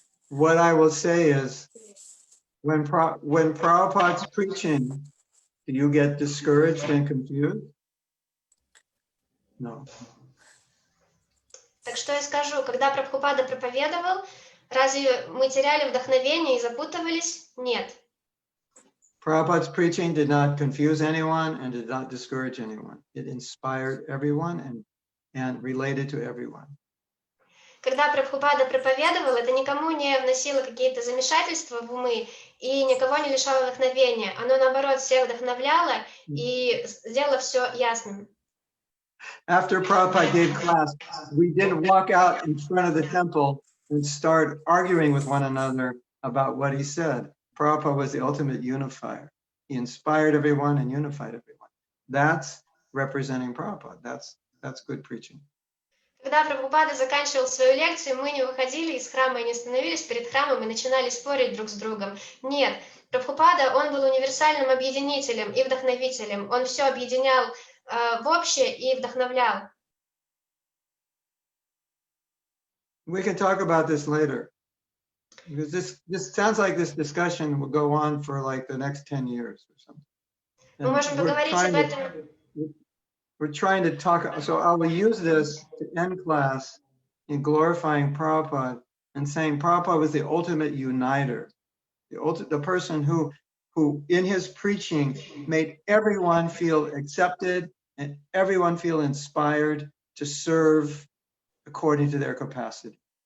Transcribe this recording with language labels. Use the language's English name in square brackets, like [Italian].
[English] What I will say is, when Prabhupada's preaching, do you get discouraged and confused? No. [Russian] Так что я скажу, когда Прабхупада проповедовал, разве мы теряли вдохновение и запутывались? Нет. [English] Prabhupada's preaching did not confuse anyone and did not discourage anyone. It inspired everyone and related to everyone. [Russian] Когда Прабхупада проповедовал, это никому не вносило какие-то замешательства в умы и никого не лишало вдохновения. Оно, наоборот, всех вдохновляло и сделало все ясным. [English] After Prabhupada gave class, we didn't walk out in front of the temple and start arguing with one another about what he said. Prabhupada was the ultimate unifier. He inspired everyone and unified everyone. That's representing Prabhupada. That's good preaching. [Russian] Когда Прабхупада заканчивал свою лекцию, мы не выходили из храма и не становились перед храмом и начинали спорить друг с другом. Нет, Прабхупада, он был универсальным объединителем и вдохновителем. Он все объединял в общее и вдохновлял. [English] We can talk about this later, because this sounds like this discussion will go on for like the next 10 years or something. [Russian] Мы можем поговорить об этом. [English] We're trying to talk, so I will use this to end class in glorifying Prabhupada and saying Prabhupada was the ultimate uniter, the person who in his preaching made everyone feel accepted and everyone feel inspired to serve according to their capacity.